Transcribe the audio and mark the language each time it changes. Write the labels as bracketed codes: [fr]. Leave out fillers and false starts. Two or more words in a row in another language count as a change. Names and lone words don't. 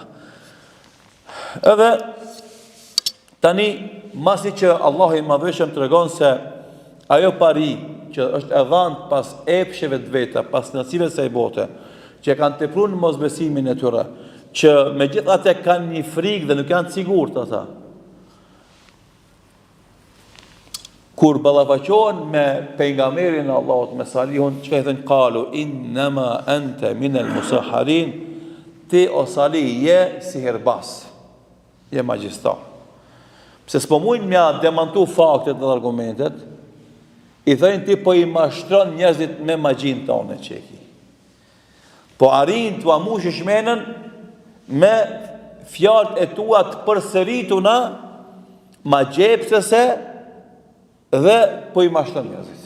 [sq] Edhe tani, masi që Allahu i Madhëshëm tregon se ajo pari që është e dhënë pas epsheve të veta, pas nacive të kësaj bote, që kanë tepruar në mosbesimin e tyre, që megjithatë kanë një frikë dhe nuk janë të sigurt ata. Kur ballafaqohen me pejgamberin e Allahut, me Salihun, çka i thënë [ar] قالوا إنما أنت من المسحرين, [sq] ti o Salih je sihirbas, je magjistar. Pse s'po mujnë mja demantu faktet dhe argumentet, i thënë ti po i mashtron njerëzit me magjin tonë që e ki. Po arrin t'u amush shmenën me fjalët e tua të përsërituna magjepsese dhe po i mashtron njerëzit.